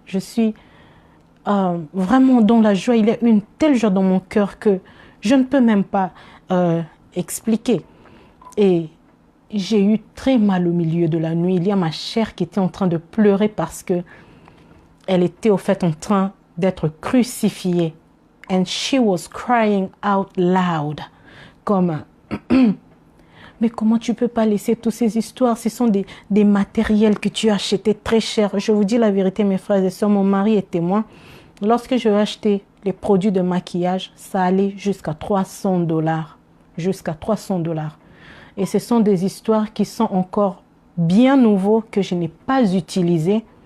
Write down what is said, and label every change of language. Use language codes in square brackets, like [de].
[fr] Je suis vraiment dans la joie. Il y a une telle joie dans mon cœur que je ne peux même pas expliquer. Et j'ai eu très mal au milieu de la nuit. Il y a ma chair qui était en train de pleurer parce que elle était au fait en train d'être crucifiée. [en] And she was crying out loud. [fr] Comme mais comment tu peux pas laisser toutes ces histoires? Ce sont des matériels que tu as achetés très cher. Je vous dis la vérité, mes frères et sœurs, mon mari est témoin. Lorsque je vais acheter les produits de maquillage, ça allait jusqu'à $300. Jusqu'à $300. Et ce sont des histoires qui sont encore bien nouveaux, que je n'ai pas utilisés.